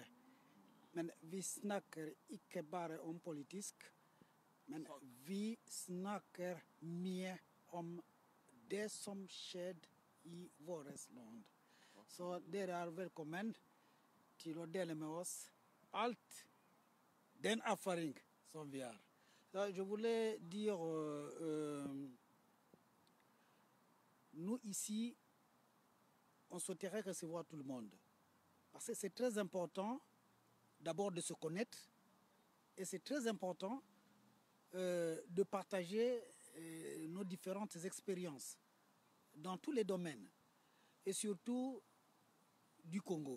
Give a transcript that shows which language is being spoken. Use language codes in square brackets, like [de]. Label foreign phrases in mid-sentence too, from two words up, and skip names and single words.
[sv] Men vi snackar inte bara om politik, men vi snackar mer om det som skett i vårt land. Så det är välkommen till att dela med oss allt den erfarenhet som vi har. [fr] Je voulais dire, nous ici, on souhaiterait recevoir tout le monde. Parce que c'est très important d'abord de se connaître et c'est très important de partager nos différentes expériences dans tous les domaines et surtout du Congo.